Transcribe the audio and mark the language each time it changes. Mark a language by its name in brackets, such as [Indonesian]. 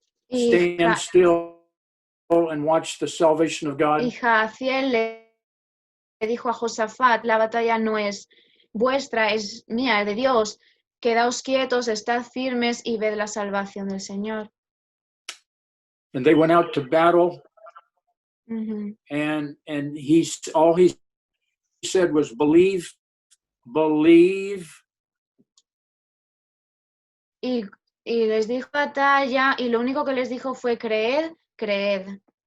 [English] Stand still and watch the salvation of God." [Spanish] Y Jahaziel le dijo a Josafat, la batalla no es vuestra, es mía, es de Dios. Quedaos quietos, estad firmes y ved la salvación del Señor. [English] And they went out to battle, Uh-huh. and all he said was, "Believe, believe." [Spanish] Y les dijo batalla, y lo único que les dijo fue creed, creed.